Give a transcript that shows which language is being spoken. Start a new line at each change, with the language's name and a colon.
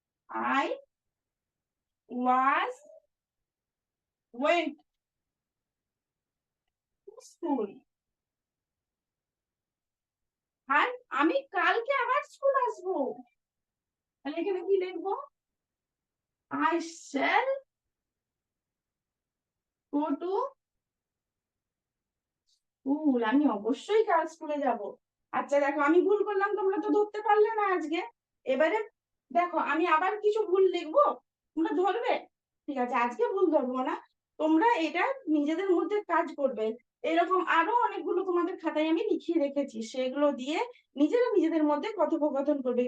English: I was went to school.
Bangla: আর আমি কালকে আবার স্কুল আসবো, তাহলে এখানে কি লিখবো?
English: I shall go to school.
Bangla: আমি অবশ্যই কাল স্কুলে যাব। আচ্ছা দেখো আমি ভুল করলাম, তোমরা তো ধরতে পারলে না আজকে। এবারে দেখো আমি আবার কিছু ভুল লিখবো, তোমরা ধরবে? ঠিক আছে, আজকে ভুল ধরবো না, তোমরা এটা নিজেদের মধ্যে কাজ করবে। এরকম আরো অনেকগুলো তোমাদের খাতায় আমি লিখিয়ে রেখেছি, সেগুলো দিয়ে নিজেরা নিজেদের মধ্যে কথোপকথন করবে।